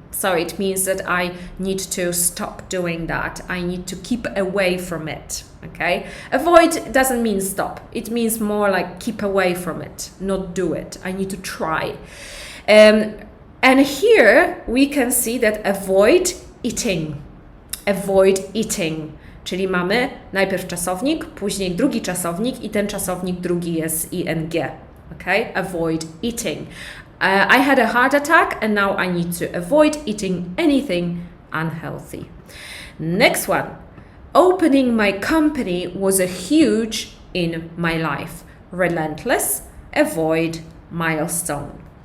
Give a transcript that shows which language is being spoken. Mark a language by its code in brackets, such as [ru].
[en] So it means that I need to stop doing that. I need to keep away from it. Okay? Avoid doesn't mean stop. It means more like keep away from it, not do it. I need to try. And here we can see that avoid eating. Avoid eating. [pl] Czyli mamy najpierw czasownik, później drugi czasownik i ten czasownik drugi jest ing. [en] Okay? Avoid eating. I had a heart attack and now I need to avoid eating anything unhealthy. Next one. Opening my company was a huge in my life. Relentless, avoid, milestone.